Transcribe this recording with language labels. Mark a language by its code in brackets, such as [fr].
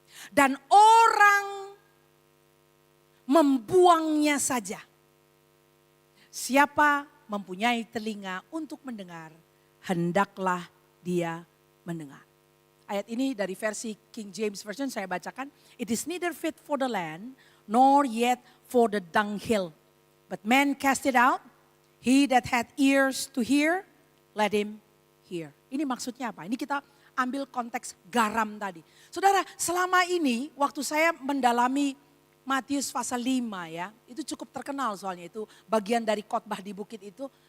[id] Dan orang membuangnya saja. Siapa mempunyai telinga untuk mendengar, hendaklah dia mendengar. Ayat ini dari versi King James Version saya bacakan. [en] It is neither fit for the land, nor yet for the dunghill. But man cast it out. He that hath ears to hear, let him hear. [id] Ini maksudnya apa? Ini kita ambil konteks garam tadi. Saudara, selama ini waktu saya mendalami Matius pasal 5 ya, itu cukup terkenal soalnya itu bagian dari khotbah di bukit itu.